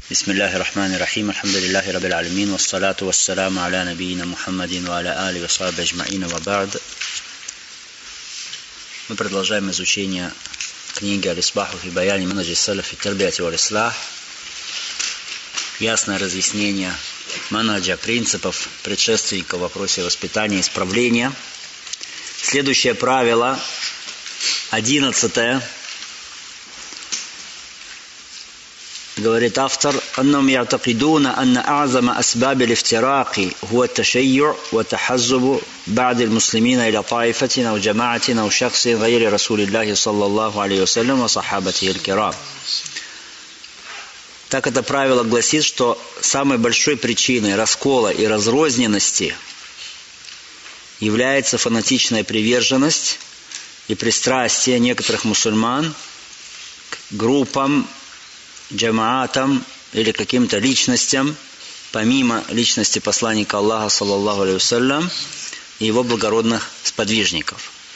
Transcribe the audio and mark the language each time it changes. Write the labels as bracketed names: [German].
[Arabic] بسم الله الرحمن الرحيم الحمد لله رب العالمين والصلاة والسلام على نبينا محمد وعلى آله وصحبه أجمعين وبعد. [Russian] Мы продолжаем изучение книги Аль-Исбах фи Баян Манхаджи Салаф фи Тарбияти валь-Ислах. Ясное разъяснение манхаджа, принципов, предшественников в вопросе воспитания и исправления. Следующее правило, 11-е. Говорит автор, [Arabic] أنهم يعتقدون أن أعظم أسباب الافتراق هو التشيع والتحزب بعد المسلمين إلى طائفتنا وجماعتنا وشخص غير رسول الله صلى الله عليه وسلم وصحابته الكرام. [Russian] Так это правило гласит, что самой большой причиной раскола и разрозненности является фанатичная приверженность и пристрастие некоторых мусульман к группам, джамаатам или каким-то личностям, помимо личности посланника Аллаха, саллаллаху алейхи ва саллям, и его благородных сподвижников.